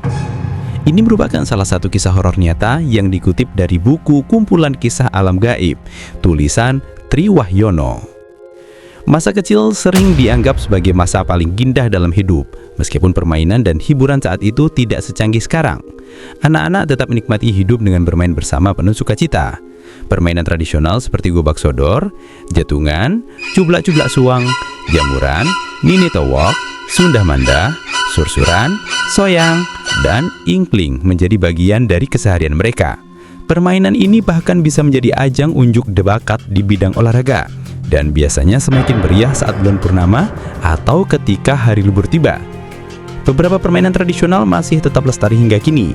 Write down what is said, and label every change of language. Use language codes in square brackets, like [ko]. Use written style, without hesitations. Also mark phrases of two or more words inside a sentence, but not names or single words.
[id] Ini merupakan salah satu kisah horor nyata yang dikutip dari buku Kumpulan Kisah Alam Gaib, tulisan Tri Wahyono. Masa kecil sering dianggap sebagai masa paling indah dalam hidup, meskipun permainan dan hiburan saat itu tidak secanggih sekarang. Anak-anak tetap menikmati hidup dengan bermain bersama penuh sukacita. Permainan tradisional seperti gobak sodor, jatungan, cublak-cublak suang, jamuran, nini towok, sundah manda, sursuran, soyang, dan ingkling menjadi bagian dari keseharian mereka. Permainan ini bahkan bisa menjadi ajang unjuk bakat di bidang olahraga, dan biasanya semakin meriah saat bulan purnama atau ketika hari libur tiba. Beberapa permainan tradisional masih tetap lestari hingga kini.